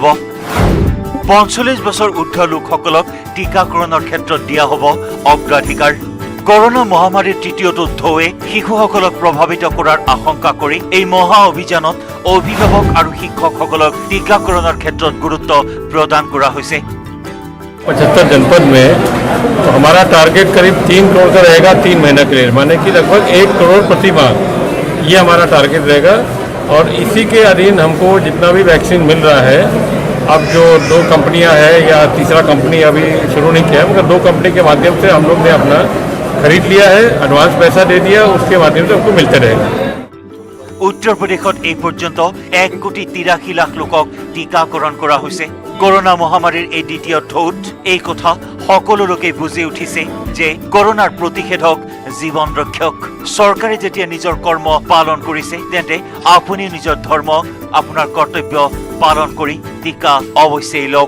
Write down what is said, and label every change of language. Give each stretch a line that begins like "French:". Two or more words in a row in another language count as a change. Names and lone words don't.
Assamese: 45 বছৰ ঊৰ্ধ্ব লোকসকলক টিকাকৰণৰ ক্ষেত্ৰত দিয়া হ'ব অগ্ৰাধিকাৰ। কৰোনা মহামাৰীৰ তৃতীয়টো ঢৌৱে শিশুসকলক প্ৰভাৱিত কৰাৰ আশংকা কৰি এই মহা অভিযানত অভিভাৱক আৰু শিক্ষকসকলক টিকাকৰণৰ ক্ষেত্ৰত গুৰুত্ব প্ৰদান কৰা হৈছে।
Hindi: 75 जनपद में तो हमारा टारगेट करीब 3 करोड़ का रहेगा 3 महीने के लिए, माने कि लगभग 1 करोड़ प्रति माह ये हमारा टारगेट रहेगा। और इसी के अधीन हमको जितना भी वैक्सीन मिल रहा है, अब जो 2 कंपनियां हैं या तीसरा कंपनी अभी शुरू नहीं किया है, मगर 2 कंपनी के माध्यम से हम लोग ने अपना खरीद लिया है, एडवांस पैसा दे दिया, उसके माध्यम से हमको मिलते रहेगा।
Assamese: উত্তৰ প্ৰদেশত এই পৰ্যন্ত 1,83,00,000 লোকক টিকাকৰণ কৰা হৈছে। কৰোনা মহামাৰীৰ এই দ্বিতীয় ঢৌত এই কথা সকলো লোকে বুজি উঠিছে যে কৰোনাৰ প্ৰতিষেধক জীৱন ৰক্ষক। চৰকাৰে যেতিয়া নিজৰ কৰ্ম পালন কৰিছে, তেন্তে আপুনি নিজৰ ধৰ্ম, আপোনাৰ কৰ্তব্য পালন কৰি টিকা অৱশ্যেই লওক।